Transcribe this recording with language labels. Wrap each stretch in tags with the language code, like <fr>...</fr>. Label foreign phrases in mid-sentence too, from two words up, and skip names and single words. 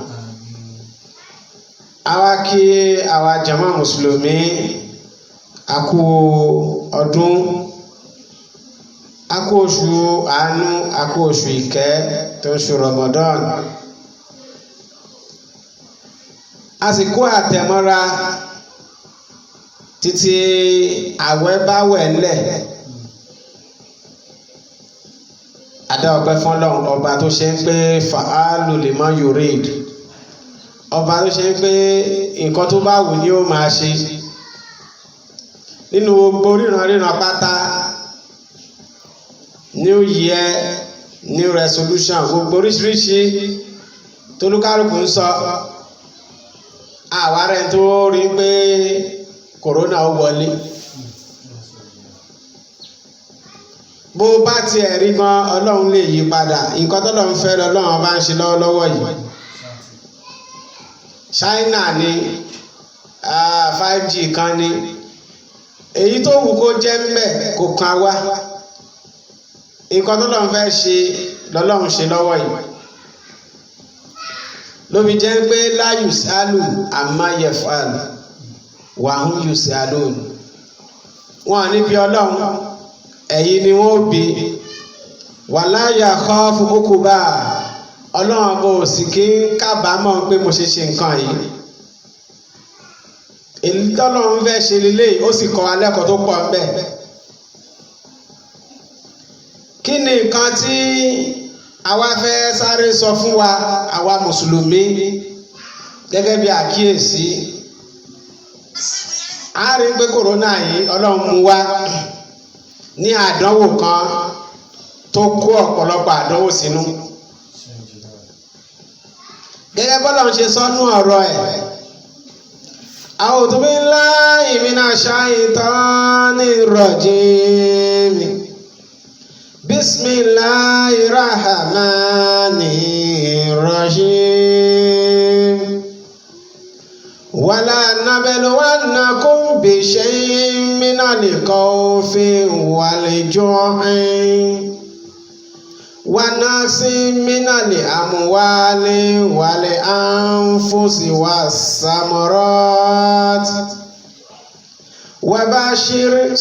<yo>Àwa kí àwa jàmá mùsùlùmí a kú ọdún, a kú oṣù àánú, a kú oṣù ìkẹ́ tó ń ṣe Ramadan. A sì kó àtẹ̀mọ́ra títí àwẹ̀ bá wẹ̀ ńlẹ̀. Adá ọpẹ́ fún Ọlọ́run, ọba tó ṣe ń pé</yo> <ar>فعال لما يريد,</ar> <yo>ọba tó ṣe ń pé nǹkan tó bá wù ní ó máa ṣe. Nínú gbogbo ríran pátá,</yo> <en>new year, new resolution,</en> <yo>gbogbo oríṣiríṣi tolúkálùkù ń sọ. Àwárẹ̀ tó rí pé corona ó wọlé. Bó bá tiẹ̀ rí gan, Ọlọ́run lè yí padà. Nǹkan tọ́lọ́run fẹ́ lọ́lọ́run bá ń ṣe lọ́wọ́lọ́wọ́ yìí. China ní 5G kan ní. Èyí tó wù kó jẹ́ mbẹ̀ kò kan wá. Nǹkan tọ́lọ́run fẹ́ ṣe lọ́lọ́run ṣe lọ́wọ́ yìí. Lóbi jẹ́ pé</yo> <ar>لا يسأل عما يفعل وهم يسألون.</ar> <yo>Wọ́n ní bí Ọlọ́run, ẹ̀yin ni wọ́n bí.</yo> <ar>ولا يخاف عقبى.</ar> <yo>Ọlọ́run bò sì kí ń kábàámọ̀ pé mo ṣe nǹkan yìí. Èyí tọ́lọ́run fẹ́ ṣe lélẹ̀, ó sì kọ́ wa lẹ́kọ̀ọ́ tó pọ̀ ńbẹ̀. Kí ni nǹkan tí àwa fẹ́ sáré sọ fún wa, àwa mùsùlùmí, gẹ́gẹ́ bí àkíyèsí? A rí pé kòrónà yìí Ọlọ́run mú wá ní àdánwò kan tó kó ọ̀pọ̀lọpọ̀ àdánwò sínú. Gẹ́gẹ́ bọ́lọ́run ṣe sọ́nú ọ̀rọ̀ ẹ̀.</yo> <ar>أعوذ بالله من الشيطان الرجيم. بسم الله الرحمن الرحيم. ولنبلونكم بشيء من الخوف والجوع ونقص من الأموال والأنفس والثمرات وبشر</ar>